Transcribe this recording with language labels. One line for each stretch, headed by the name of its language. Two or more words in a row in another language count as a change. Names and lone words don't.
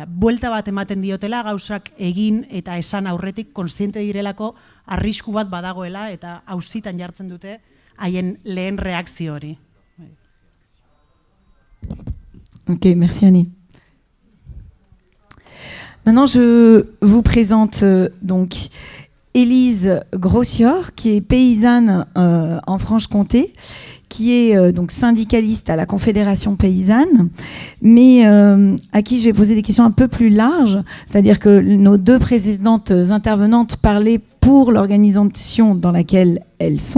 Basque: Buelta bat ematen diotela gauzak egin eta esan aurretik kontziente direlako arrisku bat badagoela eta auzitan jartzen dute haien lehen reakzio hori.
French: Ok, merci Annie. Maintenant, je vous présente donc Élise Grossior, qui est paysanne en Franche-Comté, qui est donc syndicaliste à la Confédération paysanne, mais à qui je vais poser des questions un peu plus larges, c'est-à-dire que nos deux précédentes intervenantes parlaient pour l'organisation dans laquelle elles sont.